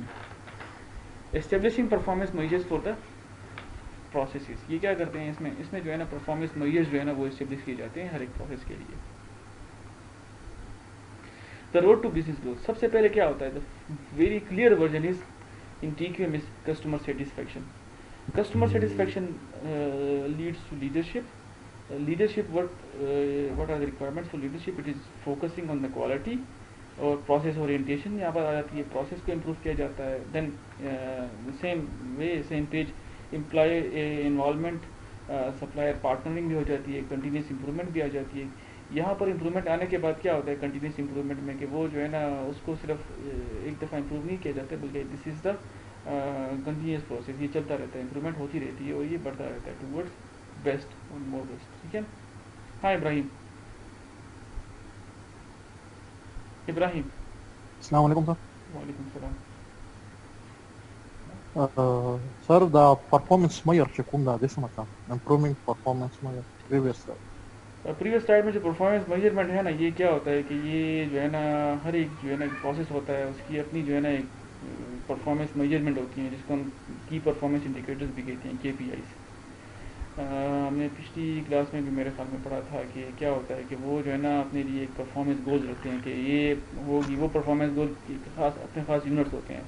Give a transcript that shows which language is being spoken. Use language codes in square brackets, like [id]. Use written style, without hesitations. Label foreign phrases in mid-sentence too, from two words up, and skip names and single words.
[en] Establishing performance measures for the processes. یہ کیا کرتے ہیں اس میں جو ہے نا performance measures جو ہے نا وہ اسٹیبلش کیے جاتے ہیں ہر ایک پروسیس کے لیے. The road to business growth. [ur] سب سے پہلے کیا ہوتا ہے [en] the very clear version is in TQM is customer satisfaction. Customer satisfaction leads to leadership. Leadership, what are the requirements for leadership? It is focusing on the quality اور process orientation [ur] یہاں پر آ جاتی ہے. process کو improve کیا جاتا ہے. [en] then same page employee involvement, supplier partnering [ur] بھی ہو جاتی ہے, [en] continuous improvement [ur] بھی آ جاتی ہے. یہاں پر امپرومنٹ آنے کے بعد کیا ہوتا ہے [en] continuous improvement [ur] میں کہ وہ جو ہے نا اس کو صرف ایک دفعہ امپروو نہیں کیا جاتا بلکہ [en] this is the continuous process. [ur] یہ چلتا رہتا ہے, امپرومنٹ ہوتی رہتی ہے اور یہ بڑھتا رہتا ہے [en] towards best or more best. [ur] ٹھیک ہے. ہاں ابراہیم. السلام علیکم سر. وعلیکم السلام. [ps] سر دا [en] performance measure [ps] چې کوم دا د څه مطلب [en] improving performance measure previous slide [ur] میں جو [en] performance measurement [ur] ہے نا یہ کیا ہوتا ہے کہ یہ جو ہے نا ہر ایک جو ہے نا ایک پروسیس ہوتا ہے اس کی اپنی جو ہے نا ایک [en] performance measurement [ur] ہوتی ہیں جس کو ہم [en] key performance indicators [ur] بھی کہتے ہیں KPIs. ہم نے پچھلی کلاس میں بھی میرے خیال میں پڑھا تھا کہ کیا ہوتا ہے کہ وہ جو ہے نا اپنے لیے ایک [en] performance goals [ur] رکھتے ہیں کہ یہ ہوگی وہ [en] performance goal [ur] خاص اپنے خاص یونٹس ہوتے ہیں.